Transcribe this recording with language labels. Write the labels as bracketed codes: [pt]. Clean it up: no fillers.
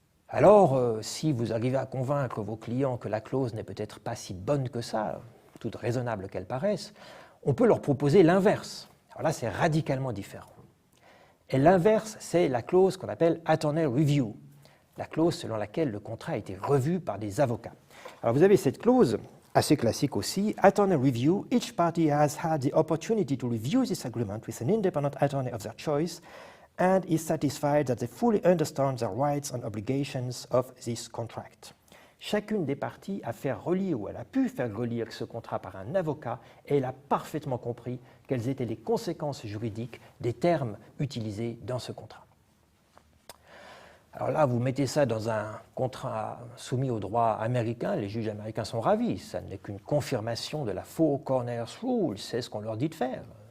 [fr] Alors, si vous arrivez à convaincre vos clients que la clause n'est peut-être pas si bonne que ça, toute raisonnable qu'elle paraisse, on peut leur proposer l'inverse. Alors là, c'est radicalement différent. Et l'inverse, c'est la clause qu'on appelle attorney review, la clause selon laquelle le contrat a été revu par des avocats. Alors vous avez cette clause, assez classique aussi, [en] attorney review, each party has had the opportunity to review this agreement with an independent attorney of their choice and is satisfied that they fully understand the rights and obligations of this contract. [fr] Chacune des parties a fait relire ou elle a pu faire relire ce contrat par un avocat et elle a parfaitement compris quelles étaient les conséquences juridiques des termes utilisés dans ce contrat. Alors là, vous mettez ça dans un contrat soumis au droit américain, les juges américains sont ravis, ça n'est qu'une confirmation de la Four Corners Rule, c'est ce qu'on leur dit de faire.